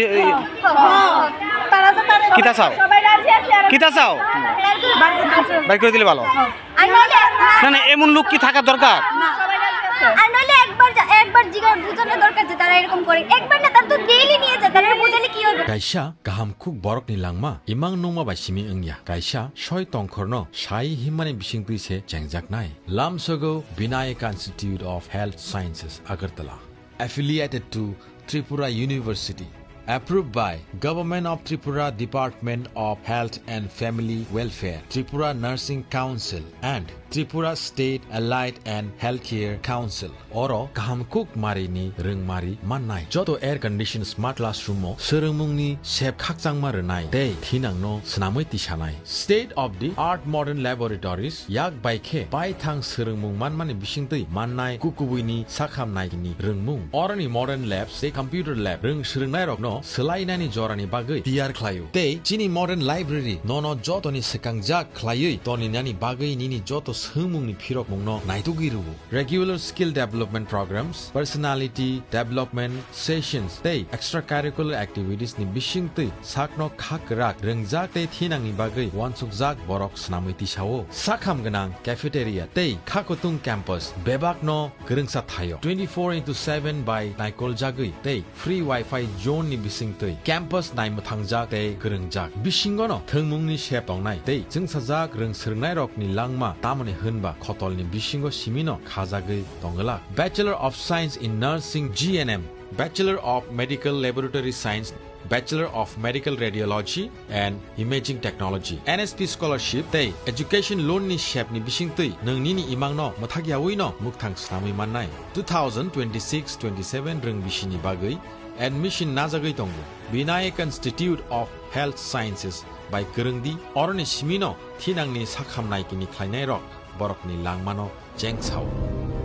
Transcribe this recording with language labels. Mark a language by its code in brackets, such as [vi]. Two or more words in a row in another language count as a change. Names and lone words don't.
[syl] কিতা চাও? কিতা চাও? [bn] বাইর করে দিলে ভালো। না না, এমন লোক কি থাকা দরকার? আর নইলে একবার জিগার বুঝানোর দরকার যে তারা এরকম করে, একবার না, তার তো ডেইলি নিয়ে যায়, তারা বুঝালে কি হবে? [trp] Kaisa gaham khuk borok ni langma imang nongma bai simi engya kaisa soi tongkhorno sai himani bising tuise jengjak nai Lamsogo [en] Vinayaka Institute of Health Sciences Agartala affiliated to Tripura University, approved by Government of Tripura Department of Health and Family Welfare, Tripura Nursing Council and Tripura State Allied and Healthcare Council [trp] oro kahamkuk marini rungmari mannai joto [en] air conditioned smart classroom [trp] mo seremungni sep khakjangma rwnai tei thinangno snamui tisanai [en] state of the art modern laboratories [trp] yak baikhe baithang seremung manmani bisingtui mannai kukubuini sakhamnai ni rungmung oroni [en] modern labs [trp] tei [en] computer lab [trp] rung srungnai rokno selainani jorani bagui tiar khlaio tei chini modern library nono jotoni sekangjak khlaiui toni nani bagui nini joto sumungni phirok mungno naitugiru [en] regular skill development programs personality development sessions [trp] tei [en] extracurricular activities [trp] ni bisingtui sakno khakrak rungjak tei thinangni bagui wansukjak borok snamui tisao sakham ganang cafeteria tei khakotung campus bebakno gerungsa thayo 24/7 by naikol jagui tei [en] free wifi zone [trp] ni bisingtui campus naimuthangjak tei gerungjak bisingono thungmungni shep tongnai tei jungsajak rung srungnai rokni langma tamoni hunba khotolni bisingo simino khajagui tongala Bachelor [en] of Science in Nursing GNM Bachelor of Medical Laboratory Science Bachelor of Medical Radiology and Imaging Technology NSP Scholarship [trp] tei [en] Education Loan [trp] ni shep ni bisingtui nungni ni imangno mothagiawi no mukthang snamui mannai 2026-27 rung bisini bagui admission najagui tongo Vinayak Institute of Health Sciences by Gerungdi oroni simino thinangni sakhamnai kini khlainai rok borokni langmano jengchao